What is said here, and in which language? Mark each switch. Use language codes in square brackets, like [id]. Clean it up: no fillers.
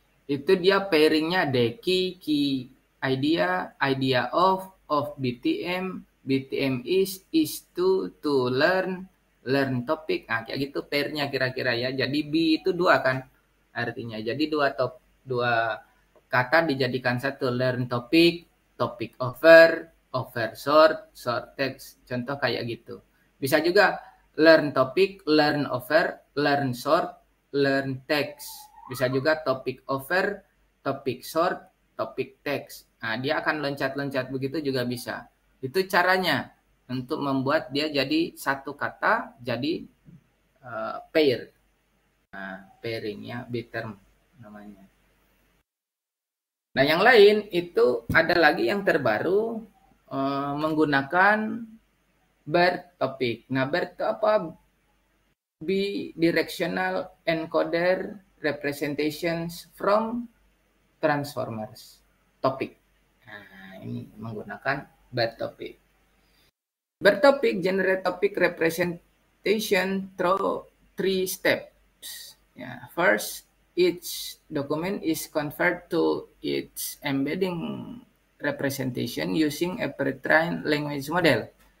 [id] Itu dia pairingnya [en] the key idea of BTM is to learn topic. [id] Nah, kayak gitu pairnya kira-kira ya. Jadi B itu dua kan artinya. Jadi dua kata dijadikan satu, [en] learn topic over short text. [id] Contoh kayak gitu. Bisa juga learn topic, learn over, learn short, learn text. Bisa juga topic over, topic short, topic text. Nah, dia akan loncat-loncat begitu juga bisa. Itu caranya untuk membuat dia jadi satu kata, jadi pair. Nah, pairing ya, B-term namanya. Nah, yang lain itu ada lagi yang terbaru, menggunakan BERT topic. Nah, BERT itu apa? [en] Bidirectional encoder representations from transformers topic. [id] Nah, ini menggunakan BERT topic. [en] BERT topic generate topic representation through 3 steps. Yeah. First, each document is converted to its embedding representation using a pre-trained language model.